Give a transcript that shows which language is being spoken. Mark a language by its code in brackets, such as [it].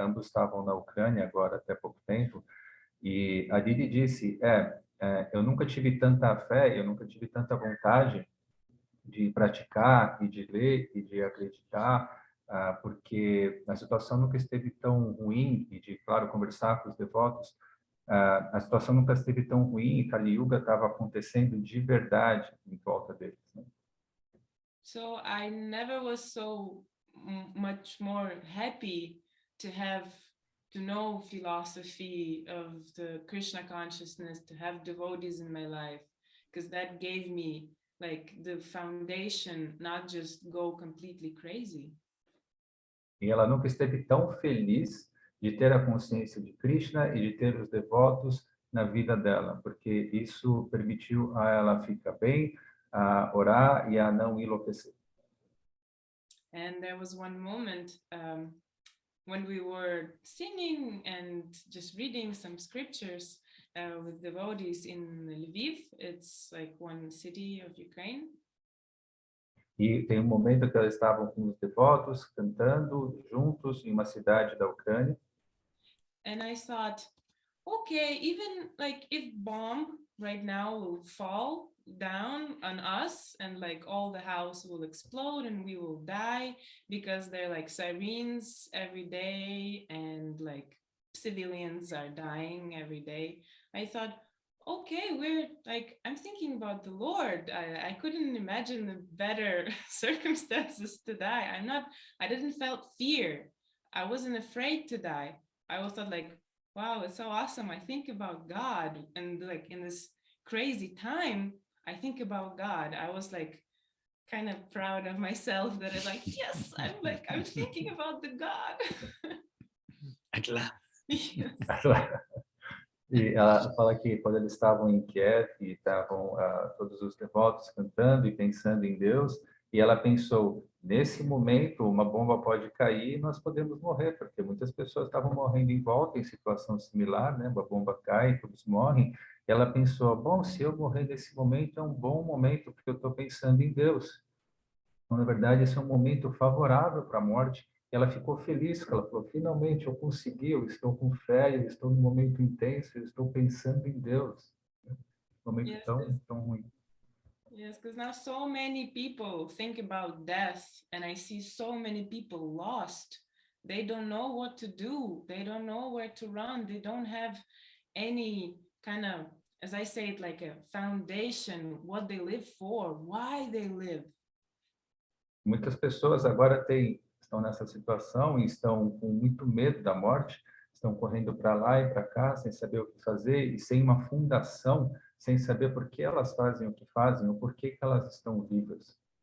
[pt] Ambos estavam na Ucrânia agora até pouco tempo, e a Didi disse, eu nunca tive tanta fé, eu nunca tive tanta vontade de praticar e de ler e de acreditar, porque a situação nunca esteve tão ruim, e de, claro, conversar com os devotos, a situação nunca esteve tão ruim, e Kali Yuga estava acontecendo de verdade em volta deles, né? [en] So I never was so much more happy to know philosophy of the Krishna consciousness, to have devotees in my life, because that gave me like the foundation, not just go completely crazy. [pt] E ela nunca esteve tão feliz de ter a consciência de Krishna e de ter os devotos na vida dela, porque isso permitiu a ela ficar bem, a orar e a não enlouquecer. [en] And there was one moment when we were singing and just reading some scriptures with devotees in Lviv. It's like one city of Ukraine. [pt] E tem um momento que elas estavam com os devotos cantando juntos em uma cidade da Ucrânia. [en] And I thought, okay, even like if bomb right now will fall down on us and like all the house will explode and we will die, because they're like sirens every day and like civilians are dying every day. I thought, okay, we're like, I'm thinking about the Lord. I couldn't imagine better circumstances to die. I didn't felt fear. I wasn't afraid to die. I thought like, wow, it's so awesome. I think about God, and like in this crazy time, I think about God. I was like kind of proud of myself that I'm like, yes, I'm thinking about the God. At last. Yes. [pt] E ela fala que quando eles estavam em Kiev e estavam todos os devotos cantando e pensando em Deus, e ela pensou, nesse momento uma bomba pode cair e nós podemos morrer, porque muitas pessoas estavam morrendo em volta em situação similar, né? Uma bomba cai, todos morrem. E ela pensou, bom, se eu morrer nesse momento é um bom momento, porque eu estou pensando em Deus. Então, na verdade, esse é um momento favorável para a morte. E ela ficou feliz, porque ela falou, finalmente eu consegui, eu estou com fé, eu estou num momento intenso, eu estou pensando em Deus. Um momento tão ruim. [en] Yes, because now so many people think about death, and I see so many people lost. They don't know what to do. They don't know where to run. They don't have any kind of, as I say it, like a foundation, what they live for, why they live. [pt] Muitas pessoas agora estão nessa situação e estão com muito medo da morte, estão correndo para lá e para cá, sem saber o que fazer e sem uma fundação, sem saber por que elas fazem o que fazem ou por que elas estão vivas.